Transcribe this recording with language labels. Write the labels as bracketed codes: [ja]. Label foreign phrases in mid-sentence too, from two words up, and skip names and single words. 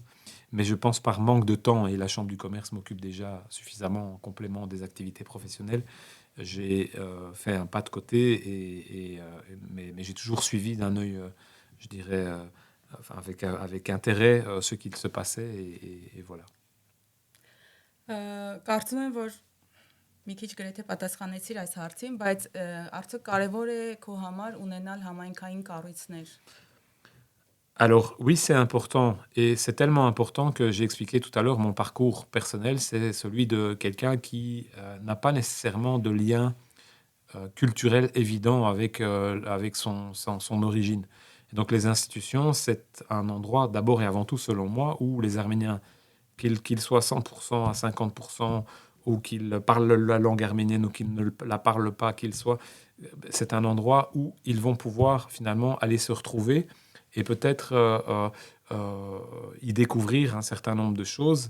[fr] Mais je pense par manque de temps, et la Chambre du commerce m'occupe déjà suffisamment en complément des activités professionnelles, j'ai fait un pas de côté, mais j'ai toujours suivi d'un œil, je dirais, avec intérêt ce qu'il se passait, et voilà. [hy] Կարծում եմ, որ մի քիչ գրեթե պատասխանեցիր այս հարցին, բայց արդյոք կարևոր է քո համար ունենալ համայնքային կառույցներ? [fr] Alors oui, c'est important, et c'est tellement important que j'ai expliqué tout à l'heure mon parcours personnel, c'est celui de quelqu'un qui n'a pas nécessairement de lien culturel évident avec son origine. Et donc les institutions, c'est un endroit d'abord et avant tout, selon moi, où les Arméniens, qu'ils soient 100% à 50%, ou qu'ils parlent la langue arménienne ou qu'ils ne la parlent pas, c'est un endroit où ils vont pouvoir finalement aller se retrouver et peut-être y découvrir un certain nombre de choses.